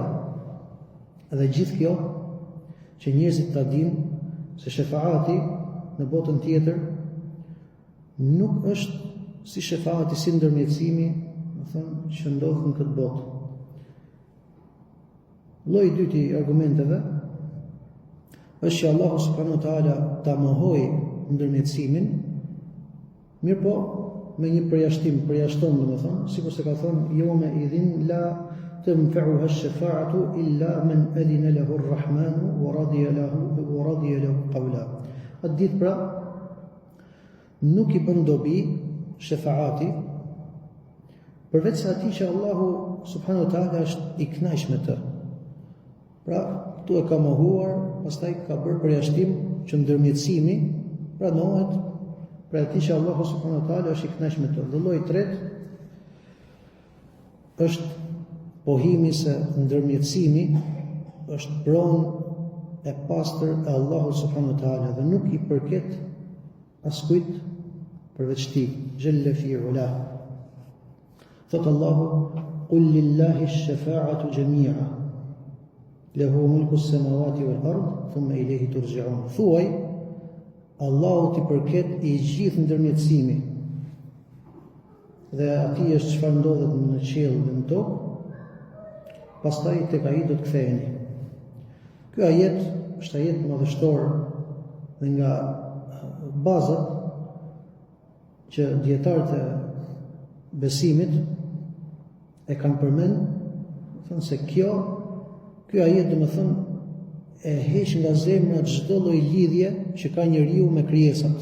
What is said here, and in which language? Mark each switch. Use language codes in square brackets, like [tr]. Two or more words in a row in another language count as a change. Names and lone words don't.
[sq] Dhe gjithë kjo që njerëzit ta dinë se shefaati në botën tjetër nuk është si shefaati, si ndërmjetësimi, do thënë, që ndodh në këtë botë. Lloji I dytë I argumenteve është që Allahu [ar] سبحانه وتعالى [sq] ta mohoi ndërmjetësimin, mirë po me një përjashton, domethënë, sikur se ka thënë, [ar] يوم إذن لا تنفعها الشفاعة إلا من أذن له الرحمن ورضي له قولا. [sq] Atë ditë pra nuk I bën dobi shefaati përveç se atij që Allahu [ar] سبحانه وتعالى [sq] është I kënaqur me të. Pra, këtu e ka mohuar, pastaj ka bërë përjashtim që ndërmjetësimi pranohet për atij që Allahu [ar] سبحانه وتعالى [sq] është I kënaqur me të. Dhe lloji I tretë është pohimi se ndërmjetësimi është pronë e pastër e Allahu [ar] سبحانه وتعالى [sq] dhe nuk I përket askujt përveç tij, [ar] جل في علاه. [sq] Thot Allahu, [ar] قل لله الشفاعة جميعا له ملك السماوات والأرض ثم إليه ترجعون. [sq] Thuaj, Allahut I përket I gjithë ndërmjetësimi, dhe atij është çfarë ndodhet në qiell dhe në tokë, pastaj tek ai do të ktheheni. Ky ajet është ajet madhështor dhe nga bazat që dietarët e besimit e kanë përmend, thonë se ky ajet domethënë e heq nga zemra çdo lloj lidhje që ka njeriu me krijesat.